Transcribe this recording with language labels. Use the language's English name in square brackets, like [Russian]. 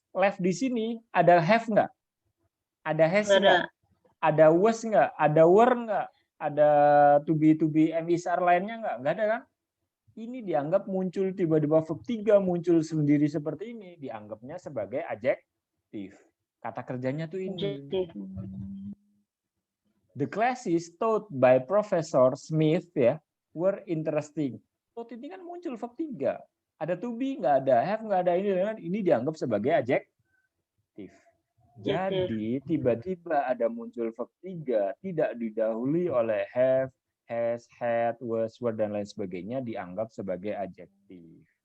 [Indonesian] Left di sini ada have nggak? Ada has nggak? Ada was nggak? Ada were nggak? Ada to be, MISR lainnya nggak? Nggak ada kan? Ini dianggap muncul tiba-tiba verb 3 muncul sendiri seperti ini. Dianggapnya sebagai adjektif. Kata kerjanya tuh ini. Adjektif. [English] The classes taught by Professor Smith [Indonesian] ya [English] were interesting. [Indonesian] Taught ini kan muncul verb 3. Ada to be nggak ada, have nggak ada, ini dianggap sebagai adjektif. Jadi tiba-tiba ada muncul verb 3 tidak didahului oleh have, has, had, was, were dan lain sebagainya dianggap sebagai adjektif.